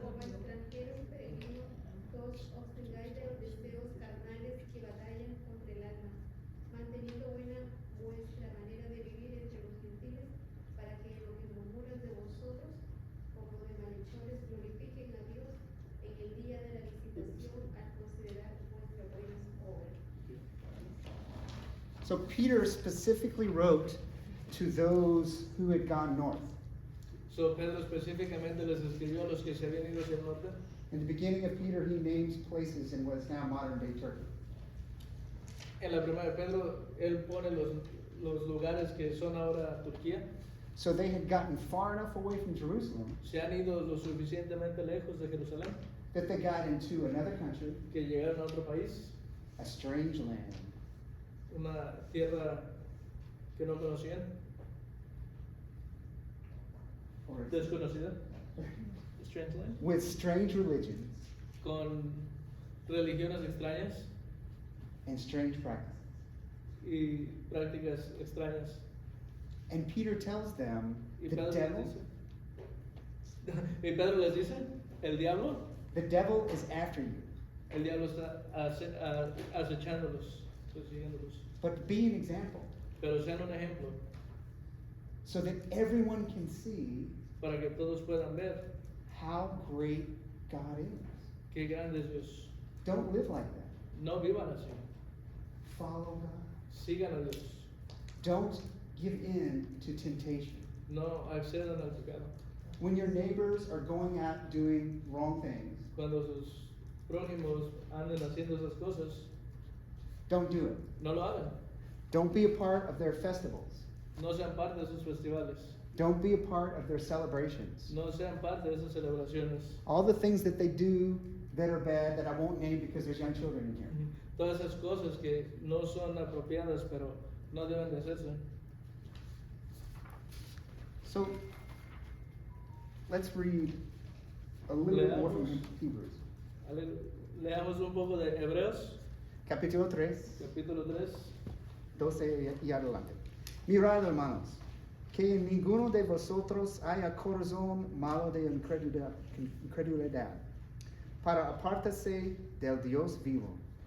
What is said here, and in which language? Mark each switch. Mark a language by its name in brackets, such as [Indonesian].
[Spanish] como extranjeros peregrinos, que os abstengáis de los deseos carnales que batallan contra el alma, manteniendo buena vuestra manera de vivir entre los gentiles, para que los que murmuran de vosotros, como de malhechores, glorifiquen a Dios en el día de la visitación al considerar vuestras buenas obras. [English] So Peter specifically wrote to those who had gone north. [Spanish] So Pedro específicamente les escribió a los que se habían ido hacia el norte. [English] In the beginning of Peter, he names places in what is now modern day Turkey. [Spanish] En la primera de Pedro, él pone los lugares que son ahora Turquía. [English] So they had gotten far enough away from Jerusalem [Spanish] Se han ido lo suficientemente lejos de Jerusalén [English] that they got into another country, [Spanish] que llegaron a otro país, [English] a strange land, [Spanish] una tierra que no conocían, [English] or [Spanish] desconocida, [English] strange land, with strange religions [Spanish] con religiones extrañas [English] and strange practices. [Spanish] y prácticas extrañas. [English] And Peter tells them [Spanish] Y [English] the [Spanish] Pedro les [English] devil, [Spanish] dice, y Pedro les dice, el diablo [English] is after you. [Spanish] El diablo está acechándolos, persiguiéndolos. [English] But be an example [Spanish] Pero sean un ejemplo [English] so that everyone can see [Spanish] para que todos puedan ver [English] how great God is. [Spanish] qué grande es Dios. [English] Don't live like that. [Spanish] No vivan así. [English] Follow God. [Spanish] Sigan a Dios. [English] Don't give in to temptation. [Spanish] No accedan al pecado. [English] When your neighbors are going out doing wrong things, [Spanish] Cuando sus prójimos anden haciendo esas cosas, [English] don't do it. [Spanish] no lo hagan. [English] Don't be a part of their festivals. [Spanish] No sean parte de sus festivales. [English] Don't be a part of their celebrations. [Spanish] No sean parte de esas celebraciones. [English] All the things that they do that are bad that I won't name because there's young children in here. [Spanish] Todas esas cosas que no son apropiadas, pero no deben de hacerse. [English] So let's read a little bit more from Hebrews. [Spanish] Leamos un poco de Hebreos, Capítulo 3, capítulo 3. 12 y adelante. Mirad, hermanos, que en ninguno de vosotros haya corazón malo de incredulidad, para apartarse del Dios vivo.